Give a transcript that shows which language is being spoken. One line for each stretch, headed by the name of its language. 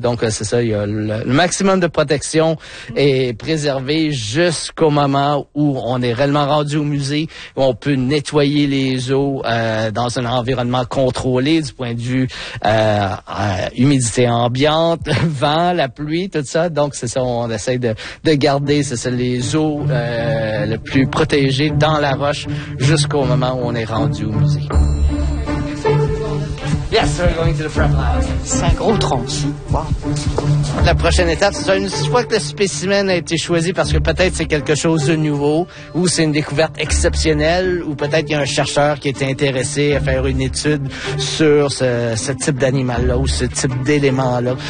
French: Donc, c'est ça, il y a le maximum de protection est préservé jusqu'au moment où on est réellement rendu au musée, où on peut nettoyer les os dans un environnement contrôlé du point de vue humidité ambiante, vent, la pluie, tout ça. Donc, c'est ça, on essaie de garder, c'est ça, les os le plus protégées dans la roche jusqu'au moment où on est rendu au musée.
English: Yes, we're going to the front lab.
French: C'est un gros tronc. Wow. La prochaine étape, c'est une fois que le spécimen a été choisi, parce que peut-être c'est quelque chose de nouveau, ou c'est une découverte exceptionnelle, ou peut-être il y a un chercheur qui est intéressé à faire une étude sur ce type d'animal-là, ou ce type d'élément-là.